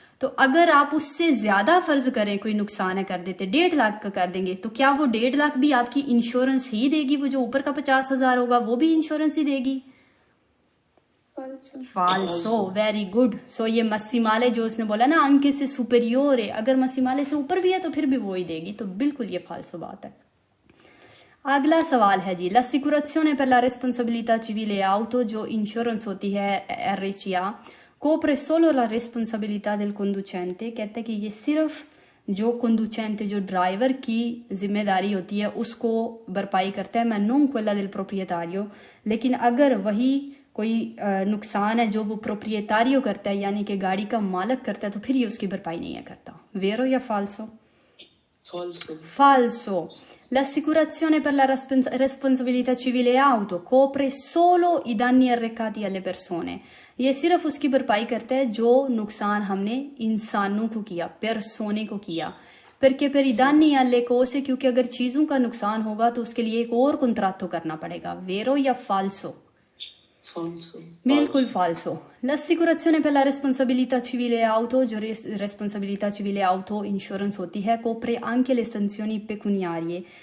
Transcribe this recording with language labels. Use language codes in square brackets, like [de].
[hi] तो अगर आप उससे ज्यादा फर्ज करें, कोई नुकसान है कर देते, 1.5 लाख का कर देंगे, तो क्या वो 1.5 लाख भी आपकी इंश्योरेंस ही देगी? वो जो ऊपर का 50,000 होगा वो भी इंश्योरेंस ही देगी? फाल्सो, वेरी गुड। सो ये मसीमाले जो उसने बोला ना, अंके से सुपेरियोर है, अगर मसीमाले से ऊपर भी है तो फिर भी वो ही देगी, तो बिल्कुल ये फाल्सो बात है। [it] अगला सवाल है जी, l'assicurazione per la responsabilità civile auto, जो इंश्योरेंस होती है RCA, copre solo la responsabilità del conducente। [hi] कहते हैं कि ये सिर्फ जो conducente, जो ड्राइवर की जिम्मेदारी होती है उसको भरपाई करता है, मैं non quella del proprietario। लेकिन अगर वही कोई नुकसान है जो वो प्रोप्रिएटारियो करता है, यानी कि गाड़ी का मालिक करता है, तो फिर ये उसकी भरपाई नहीं है करता। वेरो या फाल्सो? Falso. [it] L'assicurazione per la responsabilità civile auto copre solo i danni arrecati alle persone। [hi] ये सिर्फ उसकी भरपाई करता है जो नुकसान हमने इंसानों को किया, persone को किया। perché per i danni alle cose, क्योंकि अगर चीजों का नुकसान होगा तो उसके लिए एक और contratto करना पड़ेगा। वेरो या फाल्सो? बिल्कुल फाल्सो। [it] L'assicurazione per la responsabilità civile auto, जो responsabilità civile auto इंश्योरेंस होती है, copre anche le sanzioni pecuniarie।